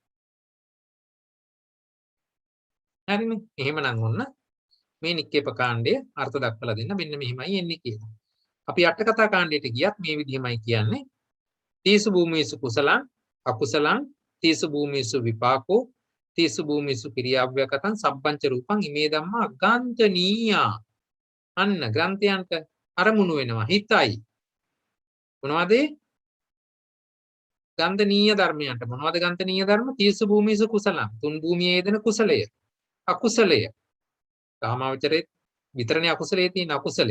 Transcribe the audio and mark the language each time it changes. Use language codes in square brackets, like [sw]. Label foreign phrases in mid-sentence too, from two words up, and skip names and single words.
[si] හරිනේ. එහෙමනම් ඔන්න මේ නික්කේප කාණ්ඩය අර්ථ දක්වලා දෙන්න මෙන්න මෙහිමයි එන්නේ කියලා. අපි අට කතා කාණ්ඩයට ගියත් මේ විදිහමයි කියන්නේ. [pi] තීසු භූමිසු කුසලං අකුසලං තීසු භූමිසු විපාකෝ තීසු භූමිසු ක්‍රියාව්‍යකතං සබ්බංච රූපං ඉමේ ධම්මා ගාන්තනීයා. [si] අන්න ග්‍රන්ථයන්ට අරමුණු වෙනවා හිතයි. මොනවද? ගන්තනීය ධර්මයන්ට. මොනවද ගන්තනීය ධර්ම? [pi] තීසු භූමිසු කුසලං. [si] තුන් භූමියේ යෙදෙන කුසලය. අකුසලය. කාමාවචරයේ විතරනේ අකුසලයේ තියෙන අකුසලය.